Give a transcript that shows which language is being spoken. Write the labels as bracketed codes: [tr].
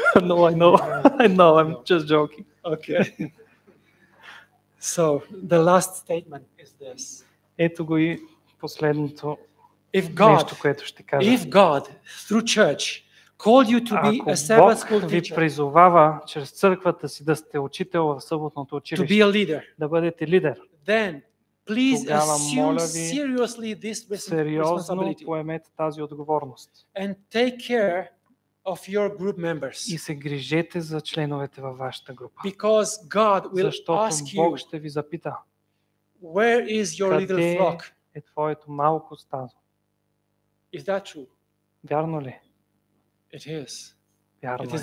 [en] No, I know. I know, I'm just joking. Okay. So the last statement is this. [bg] Ето го и последното [en] If [bg] нещо, [en] God, [bg] което ще кажа. [en] if God through church called you to be [bg] Ако [en] a Sabbath [bg] Бог [en] school [bg] ви [en] teacher, [bg] призовава чрез църквата си да сте учител в съботното [en] to [bg] училище, [en] be a leader, [bg] да бъдете лидер, [en] then please [bg] Тогава, [en] assume [bg] моля ви, [en] seriously this [bg] сериозно [en] responsibility [bg] поемете тази отговорност [en] and take care of your group [bg] и [en] members, [bg] се грижете за членовете във вашата група. [en] because God will [bg] Защото [en] ask [bg] Бог [en] you, [bg] ще ви запита: [en] where is your little [bg] къде [en] flock? [bg] е твоето малко стадо? [en] Is that true? [bg] Вярно ли? [en] It is. [bg] Вярно [en] It is